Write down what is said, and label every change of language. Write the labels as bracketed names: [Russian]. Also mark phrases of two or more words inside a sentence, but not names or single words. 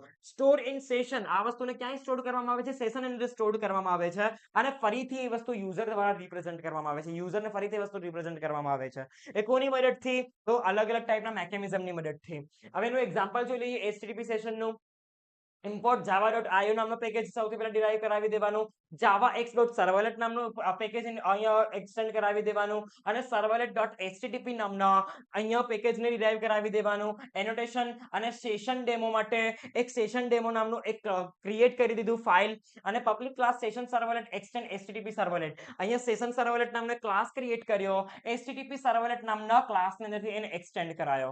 [English] store in session, [Gujarati] આ વસ્તુને ક્યાંય સ્ટોર કરવામાં આવે છે? સેશન ની અંદર સ્ટોર કરવામાં આવે છે અને ફરીથી એ વસ્તુ યુઝર દ્વારા રિપ્રેઝન્ટ કરવામાં આવે છે. યુઝરને ફરીથી વસ્તુ રિપ્રેઝન્ટ કરવામાં આવે છે. એ કોની મદદથી? તો અલગ અલગ ટાઈપના મેકેનિઝમની મદદથી. હવે એનું એક્ઝામ્પલ જોઈ લઈએ HTTP સેશનનું. [English] import java.io [Gujarati] નામનો પેકેજ સૌથી પહેલા ડિરાઈવ કરાવી દેવાનું. javax.servlet નામનું પેકેજ અહીંયા એક્સટેન્ડ કરાવી દેવાનું અને servlet.http નામના અહીંયા પેકેજને ડિરાઈવ કરાવી દેવાનું. એનોટેશન અને સેશન ડેમો માટે એક સેશન ડેમો નામનું એક ક્રિએટ કરી દીધું ફાઇલ અને [English] public class session servlet extend HTTP servlet. [Gujarati] અહીંયા સેશન સર્વલેટ નામનો ક્લાસ ક્રિએટ કર્યો, HTTP સર્વલેટ નામના ક્લાસની અંદરથી એને એક્સટેન્ડ કરાયો.